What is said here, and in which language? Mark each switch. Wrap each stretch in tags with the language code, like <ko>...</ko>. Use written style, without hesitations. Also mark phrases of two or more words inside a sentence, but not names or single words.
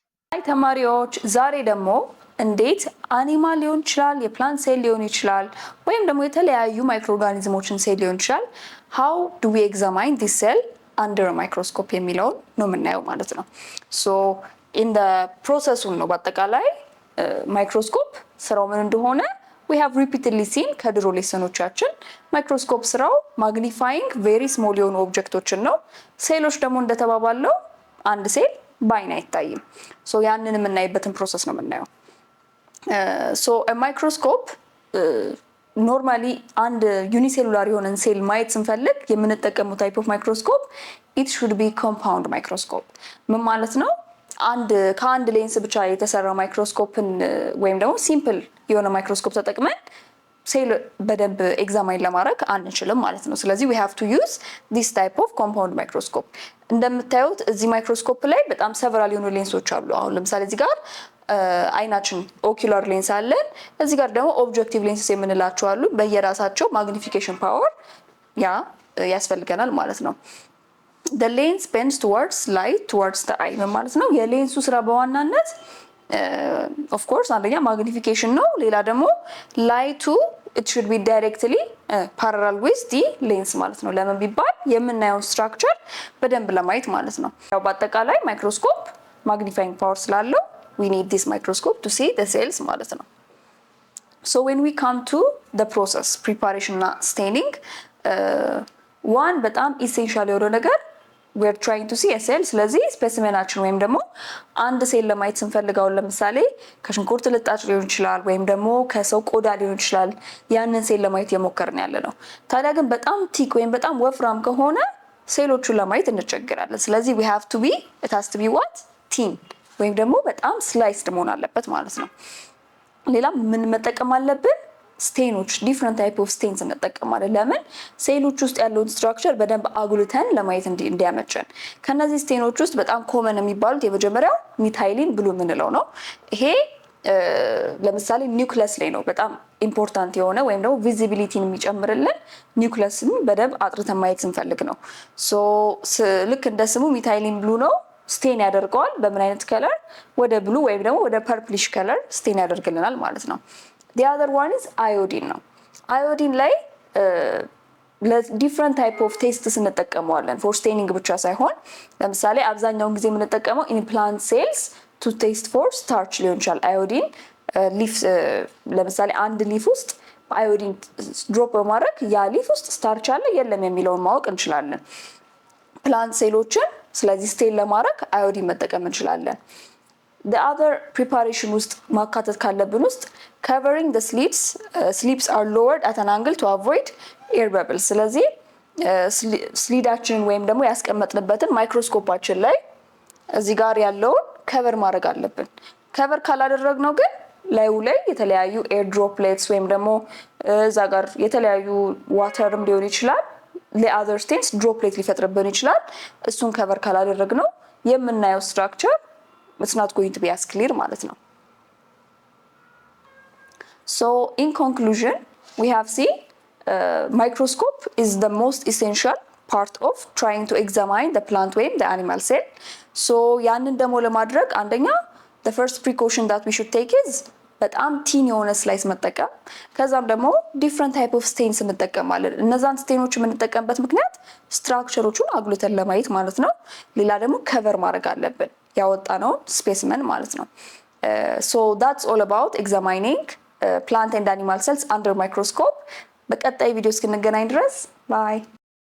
<am>አይ ተማሪዎች ዛሬ ደግሞ እንዴት አኒማል ሊሆን ይችላል የፕላንት ሴል ሊሆን ይችላል ወይም ደግሞ የተለያዩ ማይክሮ ኦርጋኒዝሞችን ሴል ሊሆን ይችላል</am> <en>how do we examine this cell under a microscope</en> <am>የሚለውን ነው የምናየው ማለት ነው።</am> <en>so in the process</en> <am>ነው በአጠቃላይ ማይክሮስኮፕ ስራው ምን እንደሆነ</am> <en>we have repeatedly seen</en> <am>ከድሮ ሌሰኖቻችን ማይክሮስኮፕ ስራው</am> <en>magnifying very small</en> <am>የሆኑ ኦብጀክቶችን ነው። ሴሎች ደግሞ እንደተባባለው አንድ ሴል ባይን አይታይም። ሶ ያንን የምናይበትን ፕሮሰስ ነው የምናየው።</am> <en>so a microscope normally</en> <am>አንድ ዩኒሴሉላር የሆነን ሴል ማየት ስንፈልግ የምንጠቀመው</am> <en>type of microscope it should be compound microscope።</en> <am>ምን ማለት ነው? ከአንድ ሌንስ ብቻ የተሰራ ማይክሮስኮፕን ወይም ደግሞ ሲምፕል የሆነ ማይክሮስኮፕ ተጠቅመን ሴል በደንብ ኤግዛማይን ለማድረግ አንችልም ማለት ነው። ስለዚህ</am> <en>we have to use this type of compound microscope።</en> <am>እንደምታዩት እዚህ ማይክሮስኮፕ ላይ በጣም several የሆኑ ሌንሶች አሉ። አሁን ለምሳሌ እዚህ ጋር አይናችን</am> <en>ocular lens</en> <am>አለን። እዚህ ጋር ደግሞ</am> <en>objective lenses</en> <am>የምንላቸው አሉ። በየራሳቸው</am> <en>magnification power</en> <am>ያስፈልገናል ማለት ነው።</am> <en>the lens bends towards light towards the eye</en> <am>ማለት ነው። የሌንሱ ስራ በዋናነት</am> <en>of course</en> <am>አንደኛ ማግኒፊኬሽን ነው። ሌላ ደግሞ ላይቱ</am> <en>it should be directly parallel with the lens</en> <am>ማለት ነው። ለምን ቢባል የምናየው ስትራክቸር በደንብ ለማየት ማለት ነው። ያው በአጠቃላይ ማይክሮስኮፕ</am> <en>magnifying power</en> <am>ስላለው</am> <en>we need this microscope to see the cells</en> <am>ማለት ነው።</am> <en>so when we come to the process preparation</en> <am>እና staining one በጣም ኢሴንሻል የሆነ ነገር</am> <en>we are trying to see a cell።</en> <am>ስለዚህ ስፔሲሜናችን ወይም ደግሞ አንድ ሴል ለማየት ስንፈልገው ለምሳሌ ከሽንኩርት ልጣጭ ሊሆን ይችላል ወይም ደግሞ ከሰው ቆዳ ሊሆን ይችላል ያንን ሴል ለማየት የሞከርን ያለ ነው። ታዲያ ግን በጣም ቲክ ወይም በጣም ወፍራም ከሆነ ሴሎቹን ለማየት እንቸገራለን። ስለዚህ</am> <en>we have to be it has to be what thin</en> <am>ወይም ደግሞ በጣም ስላይስድ መሆን አለበት ማለት ነው። ሌላ ምን መጠቀም አለብን? ስቴኖች</am> <en>different type of stains</en> <am>እንጠቀማለን። ለምን ሴሎች ውስጥ ያለውን ስትራክቸር በደንብ አጉልተን ለማየት እንዲያመቸን። ከነዚህ ስቴኖች ውስጥ በጣም ኮመን የሚባሉት የመጀመሪያው ሚታይሊን ብሉ የምንለው ነው። ይሄ ለምሳሌ ኒውክለስ ላይ ነው በጣም ኢምፖርታንት የሆነ ወይም ደግሞ ቪዚቢሊቲን የሚጨምርልን ኒውክለስን በደንብ አጥርተን ማየት ስንፈልግ ነው። ሶ ልክ እንደ ስሙ ሚታይሊን ብሉ ነው። ስቴን ያደርገዋል። በምን አይነት ከለር? ወደ ብሉ ወይም ደግሞ ወደ</am> <en>purplish color</en> <am>ስቴን ያደርግልናል ማለት ነው።</am> <en>the other one is iodine</en> <am>ነው። iodine ላይ ለዲፍረንት ታይፕ</am> <en>of tests</en> <am>እንጠቀመዋለን</am> <en>for staining</en> <am>ብቻ ሳይሆን ለምሳሌ አብዛኛውን ጊዜ የምንጠቀመው</am> <en>in plant cells to test for starch</en> <am>ሊሆን ይችላል።</am> <en>iodine leaf</en> <am>ለምሳሌ አንድ ሊፍ ውስጥ</am> <en>iodine drop</en> <am>በማድረግ ያ ሊፍ ውስጥ ስታርች አለ የለም የሚለውን ማወቅ እንችላለን ፕላንት ሴሎችን። ስለዚህ ስቴን ለማድረግ አዮዲን መጠቀም እንችላለን።</am> <en>the other preparation</en> <am>ውስጥ ማካተት ካለብን ውስጥ</am> <en>covering the sleeves are lowered at an angle to avoid air bubbles።</en> <am>ስለዚህ ስሊዳችንን ወይም ደግሞ ያስቀመጥንበትን ማይክሮስኮፓችን ላይ እዚህ ጋር ያለውን ከቨር ማድረግ አለብን። ከቨር ካላደረግነው ግን ላዩ ላይ የተለያዩ</am> <en>air droplets</en> <am>ወይም ደግሞ እዛ ጋር የተለያዩ ዋተርም ሊሆን ይችላል ለአዘር ስቴንስ ድሮፕሌት ሊፈጥርብን ይችላል። እሱን ከቨር ካላደረግነው የምናየው ስትራክቸር</am> <en>it's not going to be as clear</en> <am>ማለት ነው።</am> <en>so in conclusion we have seen microscope is the most essential part of trying to examine the plant ወይም the animal cell።</en> <am>so ያንን ደግሞ ለማድረግ አንደኛ</am> <en>the first precaution that we should take is</en> <am>በጣም ቲን የሆነ ስላይስ መጠቀም። ከዛም ደግሞ</am> <en>different type of stains</en> <am>እንጠቀማለን። እነዛን ስቴኖች የምንጠቀምበት ምክንያት ስትራክቸሮቹን አጉልተን ለማየት ማለት ነው። ሌላ ደግሞ ከቨር ማድረግ አለብን ያወጣነውን ስፔሲመን ማለት ነው።</am> <en>so that's all about examining plant and animal cells under microscope።</en> <am>በቀጣይ ቪዲዮ እስክንገናኝ ድረስ ባይ</am>